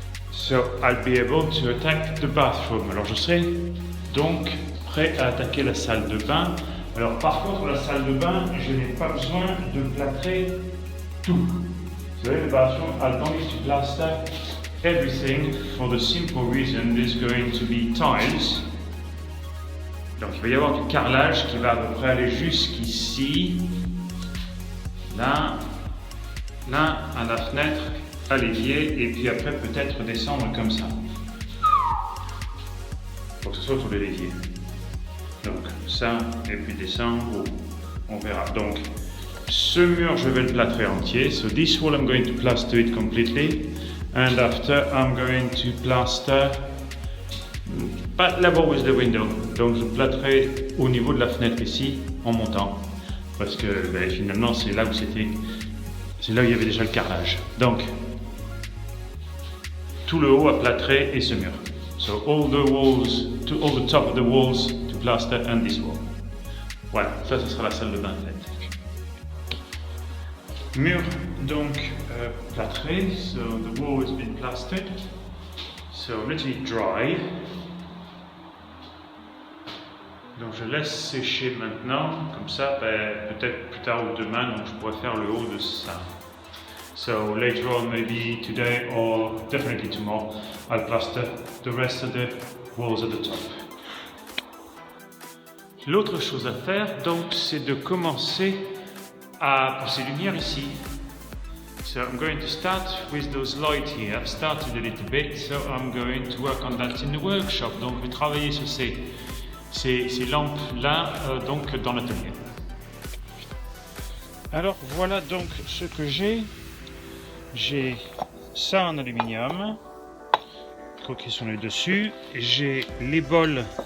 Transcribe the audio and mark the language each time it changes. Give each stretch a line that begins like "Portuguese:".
English: So I'll be able to attack the bathroom.
French: Alors je serai donc prêt à attaquer la salle de bain. Alors par contre la salle de bain, je n'ai pas besoin de plâtrer tout.
English: So the bathroom, I don't need to plaster everything for the simple reason there's going to be tiles.
French: Donc il va y avoir du carrelage qui va à peu près aller jusqu'ici, là, là à la fenêtre, à l'évier, et puis après peut-être descendre comme ça. Pour que ce soit autour de l'évier. Donc ça, et puis descendre, on verra. Donc ce mur, je vais le plâtrer entier.
English: So this wall I'm going to plaster it completely. And after I'm going to plaster pas level with the window.
French: Donc je plâtrerai au niveau de la fenêtre ici en montant. Parce que finalement c'est là où c'est là où il y avait déjà le carrelage. Donc tout le haut à plâtrer et ce mur.
English: So all the walls, all the top of the walls to plaster and this wall.
French: Voilà, ça ce sera la salle de bain faite. Mur donc plâtré,
English: so the wall has been plastered. So I'm letting it dry.
French: Donc je laisse sécher maintenant, comme ça peut-être plus tard ou demain, donc je pourrais faire le haut de ça.
English: So later on, maybe today or definitely tomorrow, I'll plaster the rest of the walls at the top.
French: L'autre chose à faire, donc, c'est de commencer à pousser lumière ici.
English: So I'm going to start with those lights here. I've started a little bit, so I'm going to work on that in the workshop.
French: Donc je vais travailler sur ces lampes-là donc dans l'atelier. Alors voilà donc ce que j'ai. J'ai ça en aluminium, croqué sur le dessus. J'ai les bols.